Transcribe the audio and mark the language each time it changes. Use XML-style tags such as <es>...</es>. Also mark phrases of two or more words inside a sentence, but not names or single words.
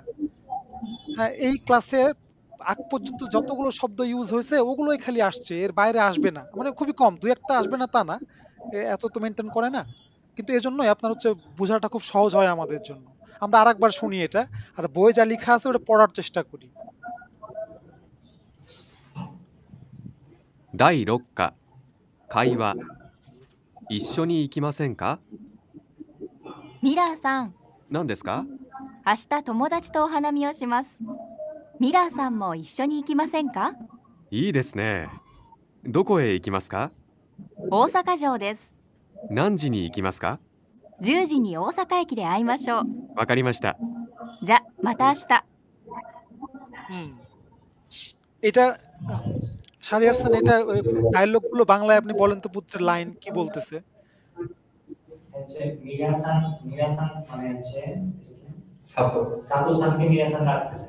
<bn>হ্যাঁ, এই ক্লাসে আগ পর্যন্ত যতগুলো শব্দ ইউজ হয়েছে ওগুলোই খালি আসছে, এর বাইরে আসবে না, মানে খুবই কম, দুই একটা আসবে না তা না, এত তো মেনটেন করে না। কিন্তু এজন্যই আপনার হচ্ছে বোঝাটা খুব সহজ হয় আমাদের জন্য। আমরা আরেকবার শুনি এটা, আর বই যা লেখা আছে ওটা পড়ার চেষ্টা করি।</bn> <ja>第6課会話一緒に行きませんかミラーさん、何ですか明日友達とお花見をします。ミラーさんも一緒に行きませんか？いいですね。どこへ行きますか大阪城です。何時に行きますか 10時に大阪駅で会いましょう。わかりました。じゃ、また明日。 হুম।</ja> <bn>এটা শাহরিয়ার হাসান, এটা ডায়লগ গুলো বাংলায় আপনি বলেন তো, পুত্রের লাইন কি বলতেছে? হচ্ছে মিরাসান মানে হচ্ছে সাতো সাতো সানকে মিরাসান ডাকতেছে।</bn>